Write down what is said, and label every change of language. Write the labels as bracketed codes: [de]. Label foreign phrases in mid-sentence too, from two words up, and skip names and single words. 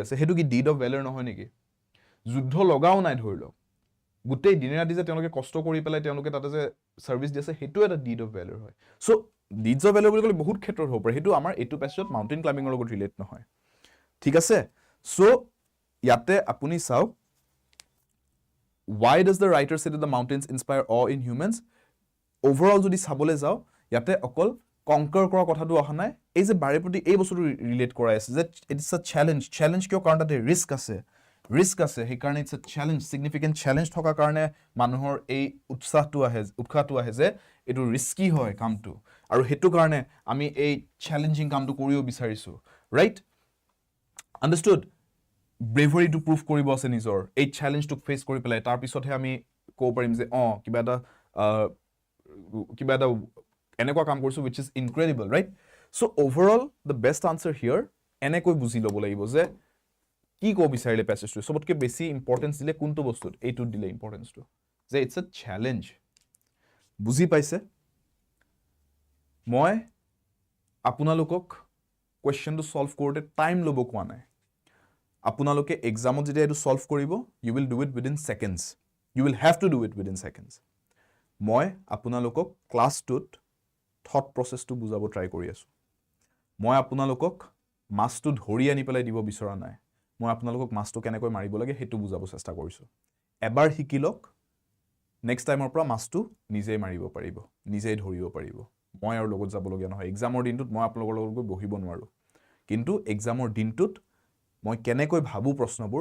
[as] আছে হেতু কি [en] deed of value [as] নহয় নেকি যুদ্ধ লগাও নাই ধৰিলো গুটেই দিনে ৰাতি যে তেওঁলোকে কষ্ট কৰি পেলাই তেওঁলোকে তাতে যে সাৰ্ভিস দি আছে হেতু এটা [en] deed of value [as] হয় সো [en] deeds of value [as] বুলি ক'লে বহুত ক্ষেত্ৰত হ'ব পাৰে হেতু আমাৰ এটো প্যাসেজত [en] mountain climbing [as] লগত ৰিলেট নহয় ঠিক আছে সো ইয়াতে আপুনি চাওক [en] why does the writer say that the mountains inspire awe in humans? [as] Overall যদি চাবলৈ যাওঁ ইয়াতে অকল কনকাৰ কৰা কথাটো অহা নাই এই যে বাৰে প্ৰতি এই বস্তুটো ৰিলেট কৰাই আছে যে [en] it is a challenge [as] কিয় কাৰণ তাতে ৰিস্ক আছে সেইকাৰণে [en] it's a challenge significant challenge [as] থকাৰ কাৰণে মানুহৰ এই উৎসাহটো আহে যে এইটো ৰিস্কি হয় কামটো আৰু সেইটো কাৰণে আমি এই চেলেঞ্জিং কামটো কৰিও বিচাৰিছো [en] right understood [as] ব্ৰেভাৰীটো প্ৰুভ কৰিব আছে নিজৰ এই চেলেঞ্জটোক ফেচ কৰি পেলাই তাৰ পিছতহে আমি ক'ব পাৰিম যে কিবা এটা এনেকুৱা কাম কৰিছো [en] which is incredible right so overall the best answer here [as] এনেকৈ বুজি ল'ব লাগিব যে কি ক'ব বিচাৰিলে প্যাসেজটো সবতকৈ বেছি ইম্পৰ্টেন্স দিলে কোনটো বস্তুত এইটোত দিলে ইম্পৰ্টেন্সটো যে [en] it's a challenge [as] বুজি পাইছে মই আপোনালোকক কোৱেশ্চনটো সলভ কৰোতে টাইম ল'ব কোৱা নাই আপোনালোকে এক্সামত যেতিয়া এইটো সলভ কৰিব [en] you will do it within seconds [as] you will have to do it within seconds মই আপোনালোকক ক্লাছটোত [en] thought process [as] বুজাব ট্ৰাই কৰি আছো মই আপোনালোকক মাছটো ধৰি আনি পেলাই দিব বিচৰা নাই মই আপোনালোকক মাছটো কেনেকৈ মাৰিব লাগে হেতু বুজাব চেষ্টা কৰিছো এবাৰ শিকিলক [en] next time [as] পৰা মাছটো নিজেই মাৰিব পাৰিব নিজেই ধৰিব পাৰিব মই আৰু লগত যাব লগিয়া নহয় এক্সামৰ দিনটোত মই আপোনালোকৰ লগত বহিব নোৱাৰো কিন্তু এক্সামৰ দিনটোত মই কেনেকৈ ভাবু প্ৰশ্নবোৰ